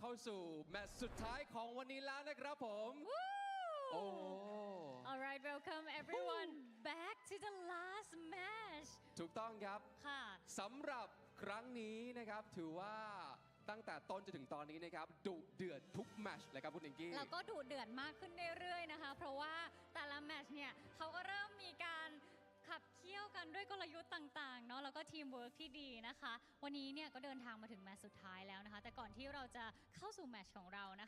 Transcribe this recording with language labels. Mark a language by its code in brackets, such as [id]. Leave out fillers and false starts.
[th] สู่แมตช์สุดท้ายของวันนี้แล้วนะครับผม Woo! โอ้ [en] All right, welcome everyone back to the last match. [th] ถูกต้องครับ ค่ะ สำหรับครั้งนี้นะครับถือว่าตั้งแต่ต้นจนถึงตอนนี้นะครับดุเดือดทุกแมตช์เลยครับคุณเองกี้ แล้วก็ดุเดือดมากขึ้นเรื่อยๆนะคะ เพราะว่าแต่ละแมตช์เนี่ยเขาก็เริ่มมีการขับเคี่ยวกันด้วยกลยุทธ์ต่างๆเนาะแล้วก็ทีมเวิร์กที่ดีนะคะ วันนี้เนี่ยก็เดินทางมาถึงแมตช์สุดท้ายแล้วนะคะ แต่ก่อนที่เราจะเข้าสู่แมตช์ของเรานะ